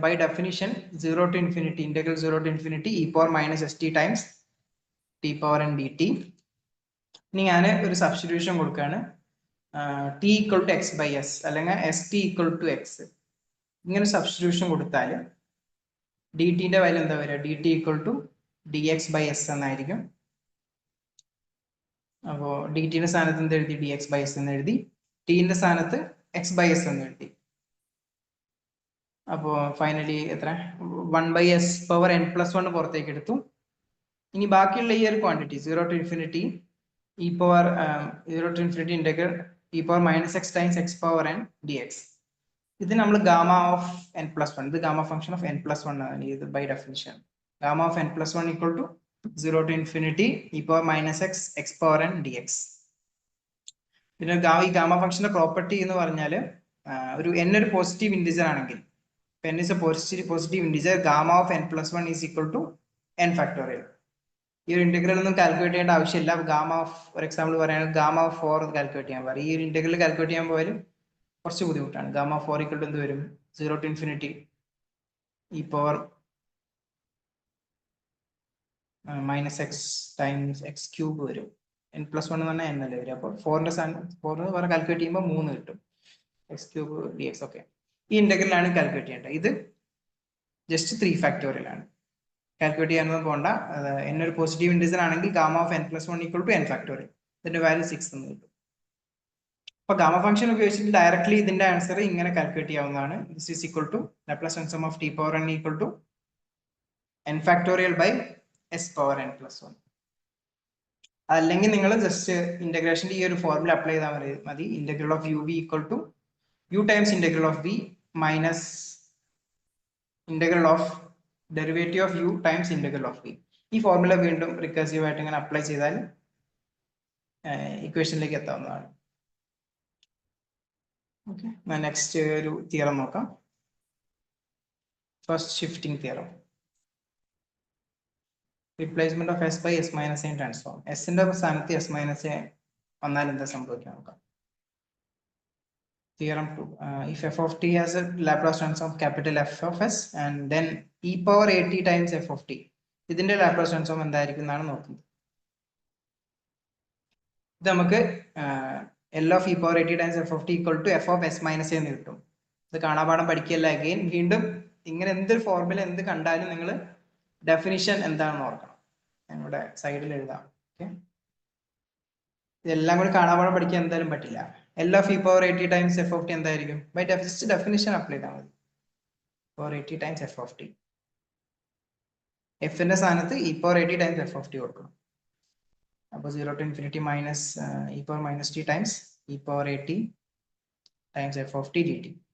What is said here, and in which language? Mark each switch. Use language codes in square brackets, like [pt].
[en] By definition 0 to infinity integral 0 to infinity e power minus st times t power n dt. [ml] ഇനി ഞാൻ ഒരു substitution കൊടുക്കുകയാണ്, T equal to X by S അല്ലെങ്കിൽ S T equal to X. ഇങ്ങനെ substitution കൊടുത്താൽ D ടിന്റെ value എന്താ വരിക? D T equal to D X by S എന്നായിരിക്കും. അപ്പോൾ ഡി ടിന്റെ സ്ഥാനത്ത് എന്ത് എഴുതി? ഡി എക്സ് ബൈ എസ് എന്ന് എഴുതി. ടിന്റെ സ്ഥാനത്ത് എക്സ് ബൈ എസ് എന്ന് എഴുതി. അപ്പോൾ ഫൈനലി എത്ര? 1/s പവർ n പ്ലസ് 1 പുറത്തേക്ക് എടുത്തു. [en] ഇനി ബാക്കിയുള്ള ഈ ഒരു quantity 0 to infinity e power 0 to infinity integral e power minus x times x power n dx. [ml] ഇത് നമ്മൾ ഗാമ ഓഫ് n പ്ലസ് 1, ഇത് gamma function of n plus 1 ആണ്. [en] ഇത് by definition gamma of n plus 1 equal to 0 to infinity e power minus x x power n dx. [ml] പിന്നെ ഈ gamma ഫംഗ്ഷന്റെ property എന്ന് പറഞ്ഞാൽ ഒരു n ഒരു പോസിറ്റീവ് ഇൻഡിജർ ആണെങ്കിൽ, [en] n is a positive integer, gamma of n plus 1 is equal to n factorial. [ml] ഈ ഒരു ഇന്റഗ്രൽ ഒന്നും കാൽക്കുലേറ്റ് ചെയ്യേണ്ട ആവശ്യമില്ല. ഗാമ ഓഫ് ഫോർ എക്സാമ്പിൾ പറയുകയാണെങ്കിൽ ഗാമ ഓഫ് 4 കാൽക്കുലേറ്റ് ചെയ്യാൻ പറയും. ഈ ഒരു ഇന്റഗ്രൽ കാൽക്കുലേറ്റ് ചെയ്യാൻ പോയാലും കുറച്ച് ബുദ്ധിമുട്ടാണ്. ഗാമ ഓഫ് 4 ഈക്വൽ ടു എന്ത് വരും? [en] 0 to infinity e power minus x times x cube വരും. [ml] n പ്ലസ് 1 എന്ന് പറഞ്ഞാൽ n അല്ലേ വരും. അപ്പോൾ 4ന്റെ സ്ഥാനം 4 കാൽക്കുലേറ്റ് ചെയ്യുമ്പോൾ 3 കിട്ടും. x cube D X. Okay, ഈ ഇന്റഗ്രലാണ് കാൽക്കുലേറ്റ് ചെയ്യേണ്ടത്. ഇത് ജസ്റ്റ് 3 ഫാക്ടോറിയൽ ആണ്. കാൽക്കുലേറ്റ് ചെയ്യാനൊന്നും പോകണ്ട. n ഒരു പോസിറ്റീവ് ഇൻഡിജർ ആണെങ്കിൽ gamma of n plus 1 equal to n factorial. ഇതിന്റെ വാല്യൂ 6 എന്ന് കിട്ടും. അപ്പൊ ഗാമ ഫംഗ്ഷൻ ഉപയോഗിച്ചിട്ട് ഡയറക്ട്ലി ഇതിന്റെ ആൻസർ ഇങ്ങനെ കാൽക്കുലേറ്റ് ചെയ്യാവുന്നതാണ്. [en] This is equal to Laplace transform of t power n equal to n factorial by s power n plus 1. [ml] അല്ലെങ്കിൽ നിങ്ങൾ ജസ്റ്റ് ഇന്റഗ്രേഷന്റെ ഈ ഒരു ഫോർമുല അപ്ലൈ ചെയ്താൽ മതി. [en] Integral of u v equal to u times integral of v minus integral of derivative of u times integral of v. [ml] ഈ formula വീണ്ടും recursive ആയിട്ട് ഇങ്ങനെ അപ്ലൈ ചെയ്താൽ ഇക്വേഷനിലേക്ക് എത്താവുന്നതാണ്. ഓക്കെ, നെക്സ്റ്റ് ഒരു തിയറം നോക്കാം. First shifting theorem. [en] Replacement of s by s minus a transform. [ml] എസിന്റെ സ്ഥാനത്ത് s minus a വന്നാൽ എന്താ സംഭവിക്കുക നോക്കാം. [en] Theorem 2. If f of t has a Laplace transform capital F of s and then e power at times f of t, [ml] ഇതിന്റെ Laplace transform എന്തായിരിക്കും എന്നാണ് നോക്കുന്നത്. [en] ഇത് നമുക്ക് L of e power at times f of t equal to f of s minus a എന്ന് കിട്ടും. [ml] ഇത് കാണാപാഠം പഠിക്കല്ല. Again വീണ്ടും ഇങ്ങനെ എന്തൊരു ഫോർമുല എന്ത് കണ്ടാലും നിങ്ങൾ ഡെഫിനിഷൻ എന്താണെന്ന് ഓർക്കണം. ഞങ്ങളുടെ സൈഡിൽ എഴുതാം. ഓക്കെ, ഇതെല്ലാം കൂടി കാണാപാഠം പഠിക്കാൻ എന്തായാലും പറ്റില്ല. [en] L of e power 80 times f of t എന്തായിരിക്കും? By definition apply ചെയ്താൽ മതി. power 80 times f of t. f ന്റെ സ്ഥാനത്ത് e power 80 times f of t കൊടുക്കണം. അപ്പോൾ 0 to infinity minus e power minus t times e power 80 times f of t dt.